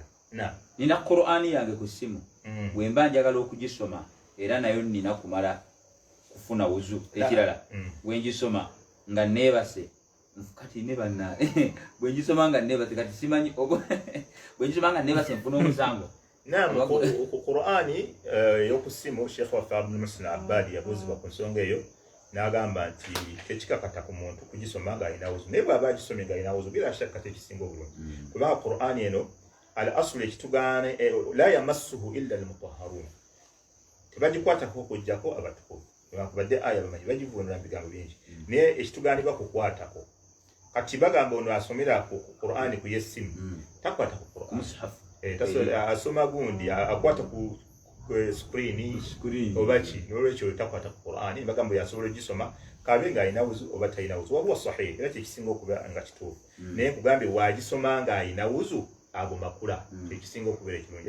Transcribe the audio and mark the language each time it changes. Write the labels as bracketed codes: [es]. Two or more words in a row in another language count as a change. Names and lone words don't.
[lg] Nina Qur'ani yange ku ssimu bwe mba njagala okugisoma era nayo nina kumala kufuna wuzu ekirala bwe ngisoma nga neebase kati ne banna bwe ngisoma nga neebase kati simanyi bwe ngisoma nga neebase nfuna omusango. Ku Qur'ani ey'oku ssimu Sheikh waffe Abdul Muhsin Abbadi yabuuzibwa ku nsonga eyo n'agamba nti tekikakata ku muntu kugisoma ng'alina wuzu naye bw'aba agisomye ng'alina wuzu [ar] بلا شك [lg] tekisinga obulungi kubanga Qur'ani eno al-aslu ekitugaane [ar] لا يمسه إلا المطهرون. [lg] Tebagikwatako okujjako abatukuvu newankubadde aya bamanyi bagivunula mu bigambo bingi naye ekitugaanibwa kukwatako. Kati bagamba ono asomera ku Qur'ani ku yessimu takwata ku Qur'ani asoma gundi akwata ku screen oba ki n'olwekyo takwata ku Qur'ani bagamba yasobola ogisoma kabe ng'alina wuzu oba talina wuzu wabuwa sahih era kyekisinga okuba nga kituufu naye nkugambye waagisoma ng'alina wuzu ago makula ekisinga okubeera ekirungi.